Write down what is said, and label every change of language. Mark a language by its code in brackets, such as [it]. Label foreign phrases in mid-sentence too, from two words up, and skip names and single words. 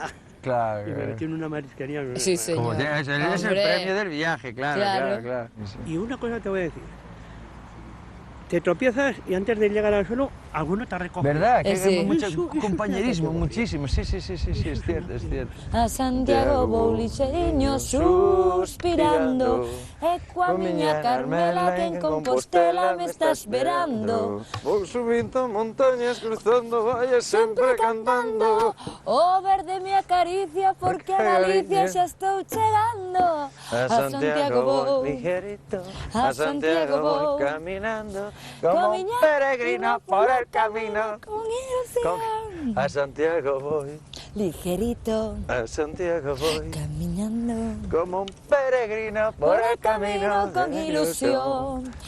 [es] Claro. Y me metí en una marisquería. Sí, Como señor. es el Hombre. premio del viaje, claro, Claro. claro. Sí. Y una cosa te voy a decir. Te tropiezas y antes de llegar al suelo, alguno te recoge. ¿Verdad? Que Sí. hay mucho Eso es una compañerismo, categoría. muchísimo. Sí, es cierto, es cierto. [gl] A Santiago vou lixeiño suspirando E coa miña Carmela que en Compostela me está esperando Vou subindo montañas, cruzando valles, sempre cantando. O verde me acaricia porque a Galicia xa estou chegando A Santiago vou ligerito, a Santiago vou caminando, [es] como un peregrino por el camino. Con ilusión A Santiago voy, Ligerito a Santiago voy, Caminando como un peregrino por el camino con ilusión